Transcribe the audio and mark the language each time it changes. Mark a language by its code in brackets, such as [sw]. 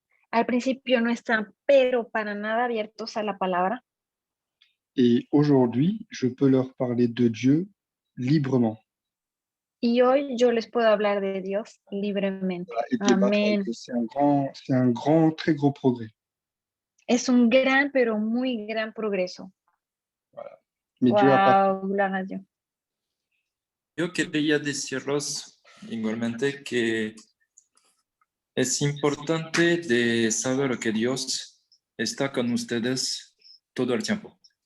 [es] Al principio no están, pero para nada abiertos a la palabra. [fr] Et aujourd'hui, je peux leur parler de Dieu librement. [es] Y hoy yo les puedo hablar de Dios libremente. Amén. [fr] C'est un grand, très gros progrès. [es] Es un gran, pero muy gran progreso. [fr] Voilà. Mais wow, Dieu a pas... [es] gloria a Dios. Yo quería deciros igualmente que es importante de saber que Dios está con ustedes todo el tiempo.